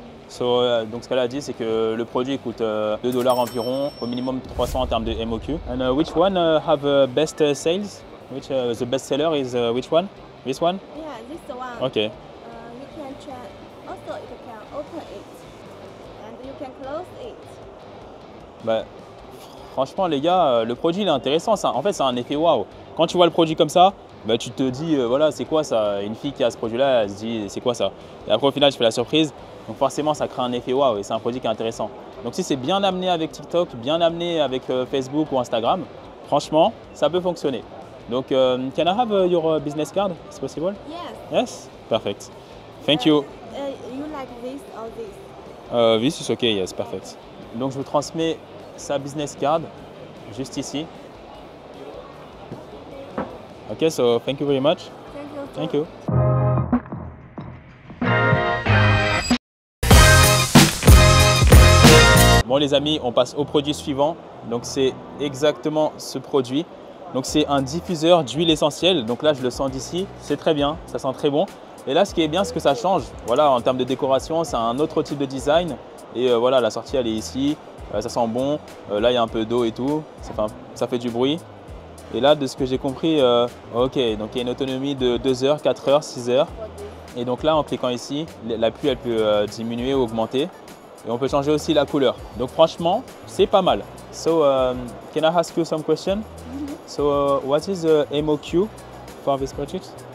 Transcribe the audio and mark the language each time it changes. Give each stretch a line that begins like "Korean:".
French: So, donc ce qu'elle a dit, c'est que le produit coûte $2 environ, au minimum 300 en termes de MOQ.
English: And which one have best sales? Which the best seller is which one? This one? Yeah, this one. Okay. You can try. Also, you can open it and you can close it.
French: Bah, franchement, les gars, le produit il est intéressant. Ça, en fait, c'est un effet waouh. Quand tu vois le produit comme ça, bah, tu te dis, voilà, c'est quoi ça? Une fille qui a ce produit-là, elle se dit, c'est quoi ça? Et après, au final, je fais la surprise. Donc, forcément, ça crée un effet waouh et c'est un produit qui est intéressant. Donc, si c'est bien amené avec TikTok, bien amené avec Facebook ou Instagram, franchement, ça peut fonctionner.
English: Donc, can I have your business card? Is possible? Yes. Yes? Perfect. Thank you. You like this or this? This is okay, yes, perfect.
French: Donc, je vous transmets sa business card juste ici.
English: Okay, so thank you very much. Thank you. Thank you.
French: Bon les amis, on passe au produit suivant. Donc c'est exactement ce produit. Donc c'est un diffuseur d'huile essentielle. Donc là je le sens d'ici, c'est très bien, ça sent très bon. Et là ce qui est bien c'est que ça change. Voilà, en termes de décoration, c'est un autre type de design. Et voilà, la sortie elle est ici, ça sent bon. Là il y a un peu d'eau et tout, ça fait du bruit. Et là de ce que j'ai compris, ok, donc il y a une autonomie de 2 heures, 4 heures, 6 heures. Et donc là en cliquant ici, la pluie elle peut diminuer ou augmenter. Et on peut changer aussi la couleur. Donc franchement, c'est pas mal.
English: So, can I ask you some question? So, what is the MOQ for this project?